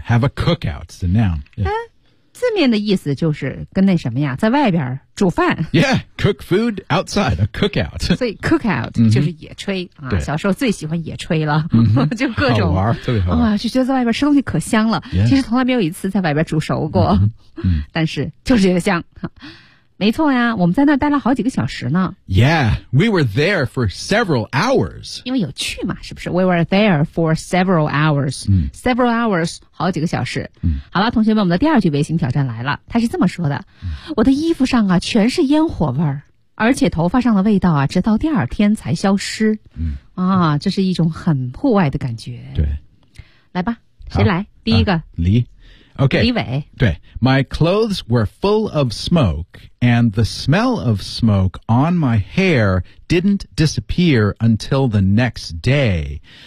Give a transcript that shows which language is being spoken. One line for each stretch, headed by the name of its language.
English: yeah have a cookout it's a noun、yeah.
Chinese: 字面的意思就是跟那什么呀在外边煮饭
English: Yeah cook food outside a cookout
Chinese: 所以 cookout 就是野炊、嗯啊、小时候最喜欢野炊了、嗯、就各种好玩特别好玩、哦、就觉得在外边吃东西可香了、
English: yes.
Chinese: 其实从来没有一次在外边煮熟过、嗯嗯、但是就是觉得香没错呀我们在那待了好几个小时呢
English: Yeah we were there for several hours
Chinese: 因为有趣嘛是不是
English: We were there for several hours、嗯、 Several hours
Chinese: 好几个小时、嗯、好了同学们我们的第二句微型挑战来了他是这么说的、嗯、我的衣服上啊全是烟火味儿而且头发上的味道啊直到第二天才消失、嗯、啊这是一种很户外的感觉对来吧谁来第一个、梨Okay, 李伟
English: 对 my clothes were full of smoke, and the smell of smoke on my hair didn't disappear until the next day.